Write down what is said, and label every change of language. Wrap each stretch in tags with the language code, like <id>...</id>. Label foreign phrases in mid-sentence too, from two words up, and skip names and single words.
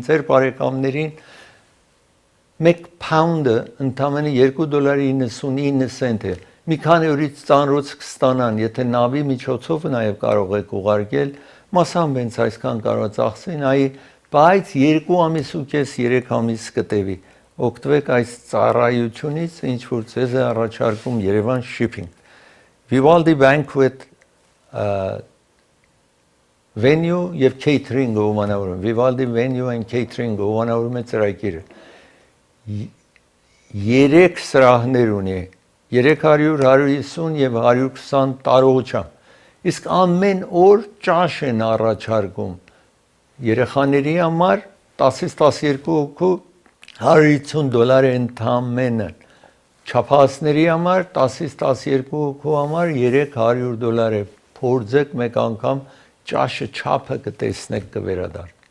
<hy>ձեր բարեկամներին։ 1 pound-ը ընդամենը $2.99 է։ Մի քանի օրից ծանրոց կստանան, եթե նավի միջոցով նաև կարող եք ուղարկել, մասամբ հենց այսքան կարող ծախսեն, բայց 2 ամիս ու կես 3 ամիս կտևի։ Օգտվեք այս ծառայությունից, ինչ որ ձեզ է առաջարկում Երևան Shipping։ Vivaldi Banquet venue եւ catering հովանավորում, Vivaldi venue and catering հովանավորում է ծրագիրը։ 3 սրահներ ունի, 300, 150 եւ 120 տարողությամբ։ Իսկ ամեն օր ճաշ են առաջարկում երեխաների համար 10-ից 12 հոգու $150 ընդամենը, չափածների համար 10-ից 12 հոգու համար $300 է, փորձեք մեկ անգամ ճաշը չափը կտեսնեք կվերադառնա։</hy>